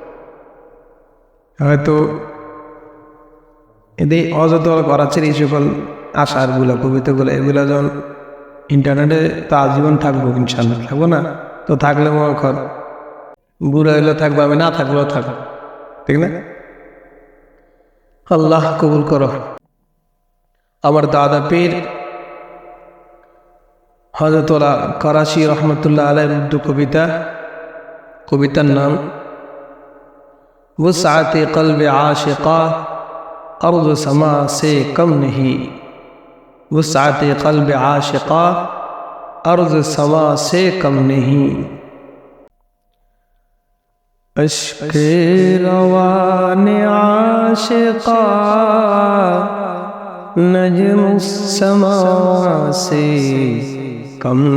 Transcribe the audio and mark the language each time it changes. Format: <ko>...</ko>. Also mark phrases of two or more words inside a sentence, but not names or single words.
<bn>হয়তো এদের অযত করাচ্ছেন এই সকল আশারগুলো, কবিতাগুলো, এগুলো যখন ইন্টারনেটে তো আজীবন থাকবো, ইনশাল্লাহ থাকবো না তো, থাকলে মনে কর বুড়া হইলেও থাকবো, আমি না থাকলেও থাকবো, ঠিক না। আল্লাহ কবুল করো। আমার দাদা পীর হযরতুল্লাহ করাচি রহমতুল্লাহ আলাইহির উর্দু কবিতার নাম</bn> <ur>وسعت قلب عاشقا ارض سما سے کم نہیں، وسعت قلب عاشقا ارض سما سے کم نہیں، اشک روان عاشقا نجم السما سے کم</ur>